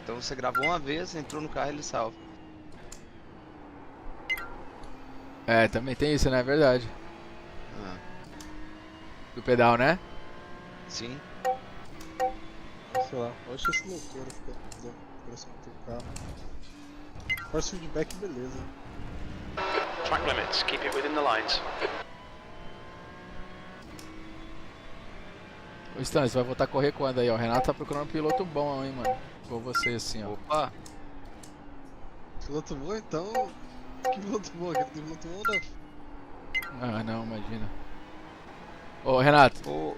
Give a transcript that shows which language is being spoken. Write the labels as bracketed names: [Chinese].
[Portuguese] Então você gravou uma vez, entrou no carro e ele salva. É, também tem isso, né? É verdade. Do pedal, né? Sim. Sei lá, eu acho isso loucura ficar força no teu carro. Force feedback, beleza. [English] Track limits, keep it within the lines. [Portuguese] Ô Stan, você vai voltar a correr quando aí, ó? O Renato tá procurando um piloto bom, hein, mano. Igual você, assim, ó. Opa! Piloto bom, então... Que piloto bom? Aquele piloto bom não. Ah, não, imagina. Ô, Renato.